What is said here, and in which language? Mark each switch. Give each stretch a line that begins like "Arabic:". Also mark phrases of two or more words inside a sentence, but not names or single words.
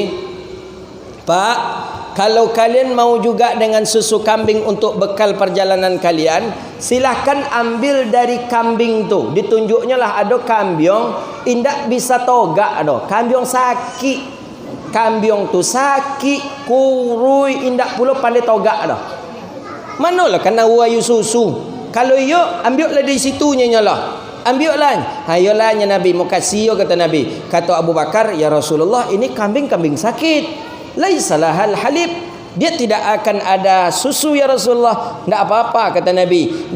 Indonesian: Pak, kalau kalian mau juga dengan susu kambing untuk bekal perjalanan kalian, silahkan ambil dari kambing tu.
Minangkabau: Ditunjuknya lah ada kambing indak bisa togak ada. Kambing sakit. Kambing tu sakit, kurui, indak pula pandai togak dah. Manalah kena wayu susu. Kalau ya, ambillah dari situnya nyalah. Ambillah.
Indonesian: Hayolah nya Nabi mau kasih kata Nabi. Kata Abu Bakar,
Arabic: يا رسول الله,
Indonesian: ini kambing-kambing sakit.
Arabic: ليس لها حليب.
Indonesian: Dia tidak akan ada susu
Arabic: يا رسول الله.
Indonesian: Tidak apa-apa kata Nabi.